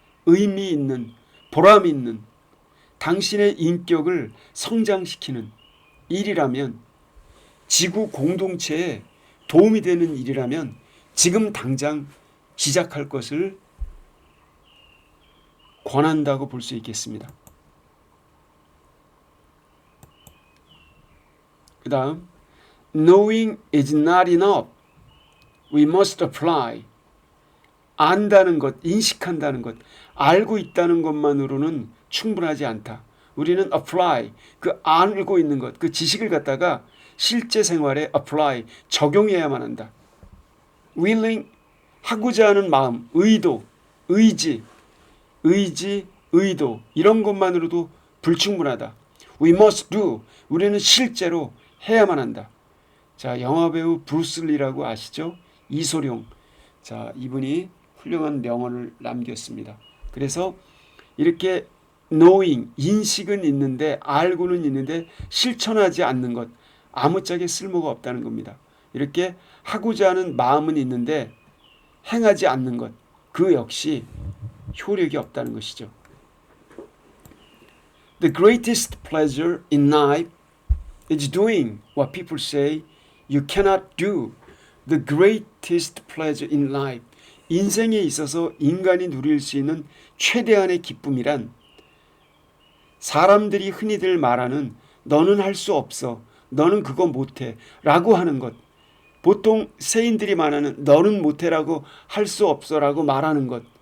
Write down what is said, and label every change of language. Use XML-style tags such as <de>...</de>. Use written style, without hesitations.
<ko>의미 있는, 보람 있는, 당신의 인격을 성장시키는 일이라면, 지구 공동체에 도움이 되는 일이라면 지금 당장 시작할 것을 권한다고 볼 수 있겠습니다. 그 다음,</ko> <en>knowing is not enough. We must apply.</en> <ko>안다는 것, 인식한다는 것, 알고 있다는 것만으로는 충분하지 않다. 우리는 apply, 그 알고 있는 것, 그 지식을 갖다가 실제 생활에 apply, 적용해야만 한다. willing, 하고자 하는 마음, 의도, 의지, 의도 이런 것만으로도 불충분하다.</ko> <en>We must do,</en> <ko>우리는 실제로 해야만 한다. 자, 영화배우 브루스리라고 아시죠? 이소룡. 자, 이분이 훌륭한 명언을 남겼습니다. 그래서 이렇게 knowing, 인식은 있는데, 알고는 있는데 실천하지 않는 것, 아무짝에 쓸모가 없다는 겁니다. 이렇게 하고자 하는 마음은 있는데 행하지 않는 것, 그 역시 효력이 없다는 것이죠.</ko> <en>The greatest pleasure in life is doing what people say you cannot do. The greatest pleasure in life.</en> <ko>인생에 있어서 인간이 누릴 수 있는 최대한의 기쁨이란 사람들이 흔히들 말하는 너는 할 수 없어. 너는 그거 못해. 라고 하는 것. 보통 세인들이 말하는 너는 못해라고 할 수 없어라고 말하는 것.</ko>